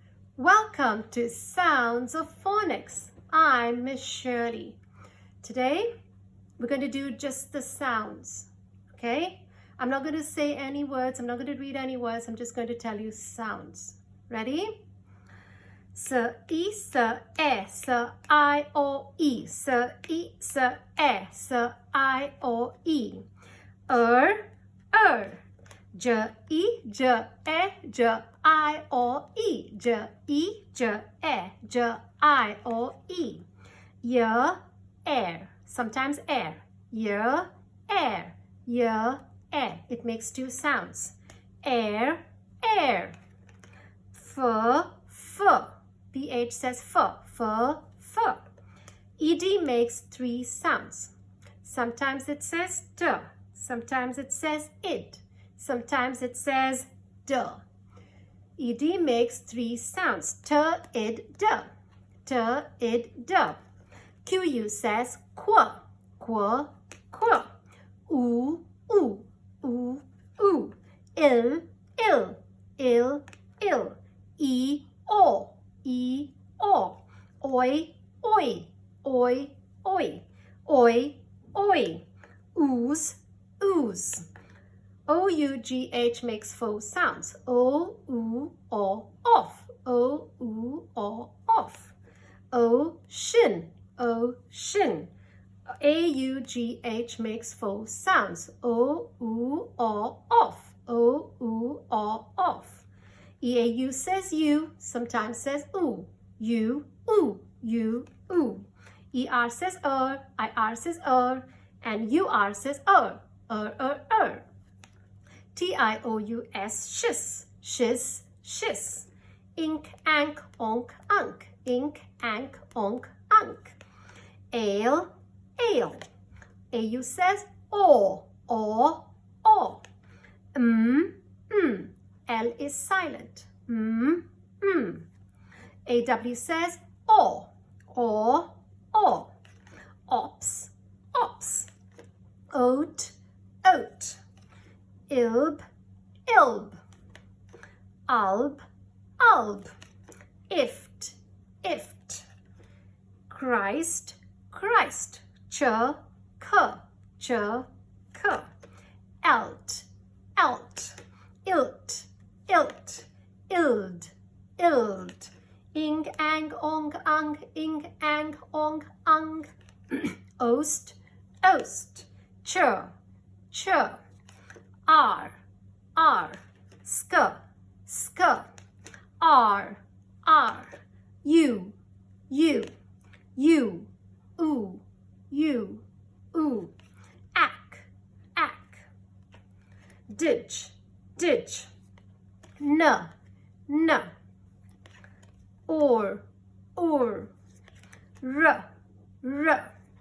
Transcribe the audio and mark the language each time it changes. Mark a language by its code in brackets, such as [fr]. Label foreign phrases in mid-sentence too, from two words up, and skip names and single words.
[en] Welcome to Sounds of Phonics. I'm Miss Shirley. Today, we're going to do just the sounds, okay? I'm not going to say any words. I'm not going to read any words. I'm just going to tell you sounds. Ready? S, I, S, E, S, I, O, I. S, I, S, E, S, I, O, I. J, I, J, E, J, I, O, I. J, I, J, E, J, I, O, I. Y, air. Sometimes air. Y, air. Y, air. It makes two sounds. Air, air. F, f. PH says f, f, f. ED makes three sounds. Sometimes it says t. Sometimes it says id. Sometimes it says d. ED makes three sounds. T, id, d. T, id, d. QU says qu, qu, qu. U, u, u, u. Il, il, il, il. E, o, e, o. Oi, oi, oi, oi. Oi, oi. Ooze, ooze. O-U-G-H makes four sounds. O, U, O, off. O, U, O, off. Ocean, ocean. A-U-G-H makes four sounds. O, U, O, off. O, U, O, off. E-A-U says you, sometimes says oo. You, oo, you, oo. E-R says I-R says and U-R says T-I-O-U-S, shiz, shiz, shiz. Ink, ank, onk, unk. Ink, ank, onk, unk. Ale, ale. A-U says o, o. L is silent. A-W says o. Ops, ops. Oat, oat. Ilb, ilb. Alb, alb. Ift, ift. Christ, Christ. Ch, k, ch, k. Elt, elt. Ilt, ilt. Ild, ild. Ing, ang, ong, ung. Ing, ang, ong, ung. Oast, oast. Ch, ch. R, R. Sk, sk. R, R. U, U. U, oo, you, oo. Ack, ack. Ditch, ditch. N, n. Or, R, r.